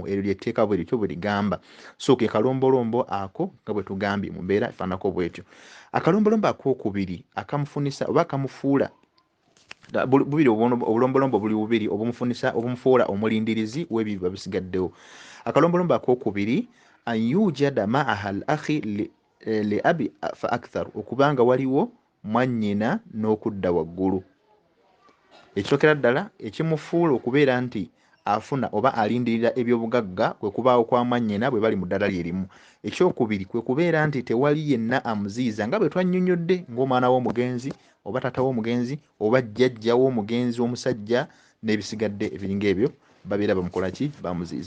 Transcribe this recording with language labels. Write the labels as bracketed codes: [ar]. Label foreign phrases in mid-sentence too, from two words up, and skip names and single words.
[lg] Eryo lyetteeka bwe lityo bwe ligamba. So ke kalombolombo ako nga bwe tugambye mu mbeera efaanako bwetyo. Akalombolombo akokubiri akamufunisa oba akamufuula bubiri, obulombolombo buli bubiri obumufuula omulindirizi w'ebyo babisigaddewo. [ar] Akalombolombo akokubiri أن يوجد معها الأخ لأب فأكثر, [lg] okubanga waliwo mwannyina n'okudda waggulu. Ekisookera ddala ekimufuula okubeera nti afuna oba alindirira ebyobugagga kwe kubaawo kwa mwannyina bwe bali mu ddala lyerimu. Ekyokubiri kwe kubeera nti tewali yenna amuziyiza nga bwe twannyonnyodde ng'omwana w'omugenzi oba taata w'omugenzi oba jjajja w'omugenzi omusajja n'ebisigadde ebiringa ebyo babeera bamukola ki, bamuziyiza.